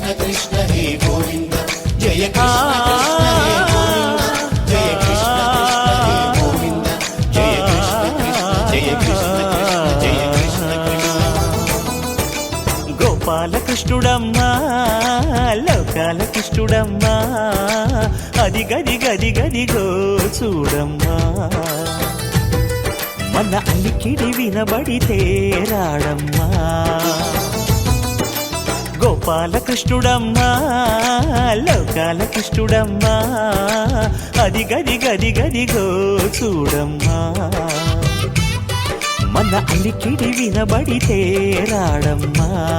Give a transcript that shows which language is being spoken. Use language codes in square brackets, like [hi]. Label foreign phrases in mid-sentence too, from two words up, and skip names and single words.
[hi] कृष्ण हे गोविंद जय कृष्ण कृष्ण हे गोविंद जय कृष्ण कृष्ण हे गोविंद जय कृष्ण कृष्ण जय कृष्ण कृष्ण जय कृष्ण कृष्ण [te] గోపాల కృష్ణుడమ్మా లోకాల కృష్ణుడమ్మా అది గది గది గదిగో చూడమ్మా మన అలికిడి వినబడితే రాడమ్మా గోపాల కృష్ణుడమ్మా లోకాల కృష్ణుడమ్మా అది గది గది గదిగో చూడమ్మా మన అలికిడి వినబడితే రాడమ్మా